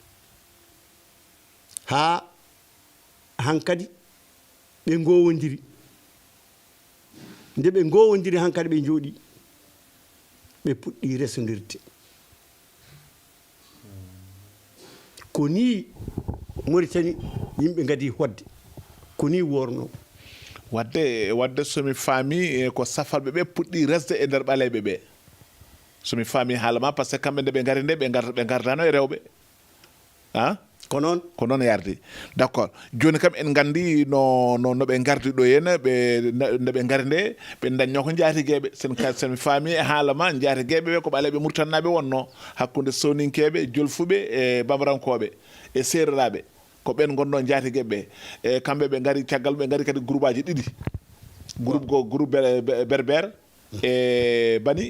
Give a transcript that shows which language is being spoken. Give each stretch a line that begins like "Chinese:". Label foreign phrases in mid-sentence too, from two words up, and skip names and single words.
Fula: ha hankadi ɓe gowodiri nde ɓe gowodiri hankadi ɓe jooɗi ɓe puɗɗi resodirde ko ni Mauritanie yimɓe gadi hodde ko ni worno wadde somi faami ko safalɓe ɓe puɗɗi resde e nder ɓaleɓe ɓe somi faami haala ma
French: par ce que
Fula: kamɓe nde ɓe ngari nde ɓe gardano e rewɓe ko noon yardi
French: d' accord
Fula: joni kam en gandi no ɓe gardi ɗo henna nde ɓe ngari nde ɓe dañño ko jaatigueɓe sen faami e haala ma jaatigueɓe ɓe ko ɓaleɓe murtannaɓe wonno hakkude soninkeɓe jolfuɓe e bamarankoɓe e sereraɓe ko ɓen gonno jaatigueɓe ɓe e kamɓe ɓe ngari caggal ɓe ngari kadi groupe aji ɗiɗi groupe berbere e bani